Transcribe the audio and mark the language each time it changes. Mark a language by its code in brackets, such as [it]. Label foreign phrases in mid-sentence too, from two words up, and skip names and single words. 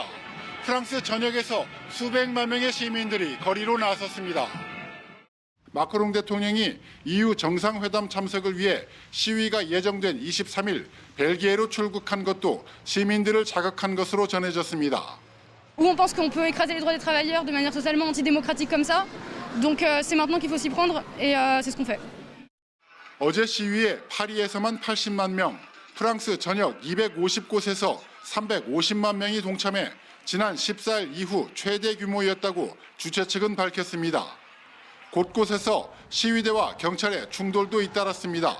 [ko] 프랑스 전역에서 수백만 명의 시민들이 거리로 나섰습니다. 마크롱 대통령이 EU 정상회담 참석을 위해 시위가 예정된 23일 벨기에로 출국한 것도 시민들을 자극한 것으로 전해졌습니다. [fr] Où on pense qu'on peut écraser les droits des travailleurs de manière totalement antidémocratique comme ça. Donc c'est maintenant qu'il faut s'y prendre et c'est ce qu'on fait. [ko] 어제 시위에 파리에서만 80만 명, 프랑스 전역 250곳에서 350만 명이 동참해 지난 14일 이후 최대 규모였다고 주최 측은 밝혔습니다. 곳곳에서 시위대와 경찰의 충돌도 잇따랐습니다.